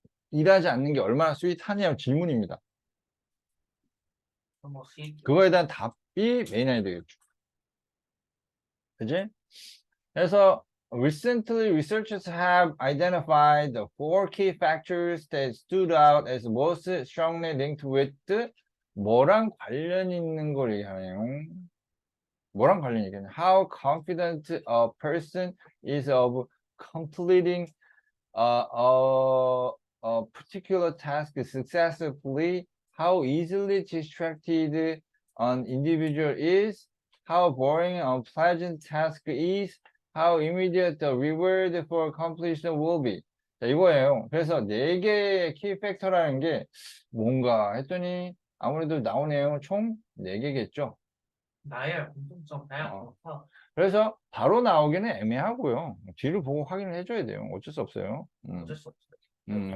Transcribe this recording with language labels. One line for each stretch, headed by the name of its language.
Korean: 일하지 않는 게 얼마나 스윗하냐 질문입니다. 뭐 그거에 대한 답이 메인이 되겠죠. 그지?
English: 그래서 recently researchers have identified the four key factors that stood out as most strongly linked with
Korean: 뭐랑 관련 있는 걸 얘기하네요. 뭐랑 관련 얘기하냐?
English: How confident a person is of completing a particular task successfully, how easily distracted an individual is, how boring and unpleasant task is, how immediate the reward for completion will be.
Korean: 자, 이거예요. 그래서 네 개의 키 팩터라는 게 뭔가 했더니 아무래도 나오네요. 총 네 개겠죠. 나의 공통점 다양한 거. 그래서 바로 나오기는 애매하고요. 뒤를 보고 확인을 해줘야 돼요. 어쩔 수 없어요. 어쩔 수 없어요.